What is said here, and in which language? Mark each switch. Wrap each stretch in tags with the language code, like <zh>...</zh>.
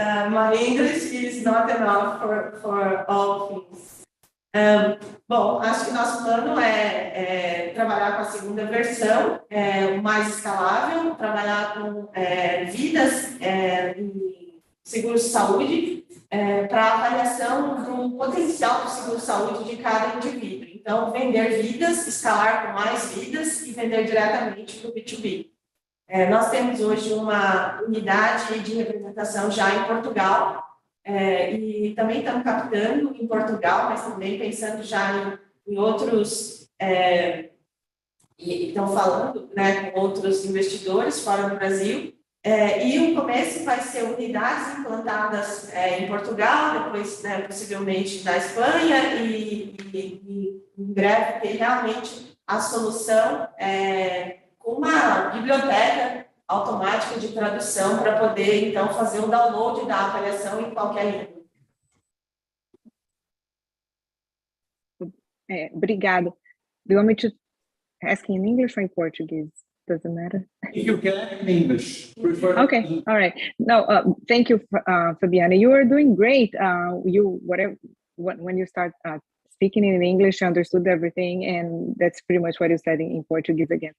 <en>My English is not enough for all things.</en> <pt>Bom, acho que nosso plano é trabalhar com a segunda versão, mais escalável, trabalhar com vidas em seguros de saúde, para avaliação do potencial do seguro de saúde de cada indivíduo. Então, vender vidas, escalar com mais vidas e vender diretamente para o B2B. Nós temos hoje uma unidade de representação já em Portugal, e também estamos captando em Portugal, mas também pensando já em outros, e estão falando, né, com outros investidores fora do Brasil, e o começo vai ser unidades implantadas em Portugal, depois, né, possivelmente na Espanha, e em breve ter realmente a solução com uma biblioteca automática de tradução para poder, então, fazer o download da avaliação em qualquer língua. Obrigada.</pt> <en>Do you want me to ask in English or in Portuguese? Doesn't matter. You can in English. Prefer Okay, all right. No, thank you, Fabiana. You are doing great. When you start speaking in English, I understood everything, and that's pretty much what you said in Portuguese again.</en>